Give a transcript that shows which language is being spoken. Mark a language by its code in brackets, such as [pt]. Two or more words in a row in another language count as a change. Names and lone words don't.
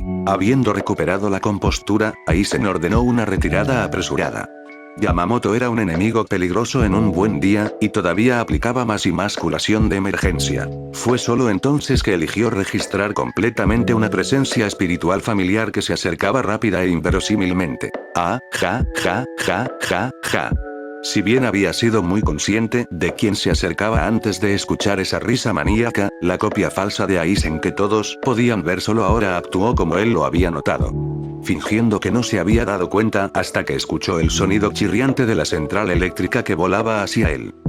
[es] Habiendo recuperado la compostura, Aizen ordenó una retirada apresurada. Yamamoto era un enemigo peligroso en un buen día, y todavía aplicaba más y más curación de emergencia. Fue solo entonces que eligió registrar completamente una presencia espiritual familiar que se acercaba rápida e inverosímilmente. Ah, ja, ja, ja, ja, ja. Si bien había sido muy consciente de quién se acercaba antes de escuchar esa risa maníaca, la copia falsa de Aizen que todos podían ver solo ahora actuó como él lo había notado. Fingiendo que no se había dado cuenta hasta que escuchó el sonido chirriante de la central eléctrica que volaba hacia él.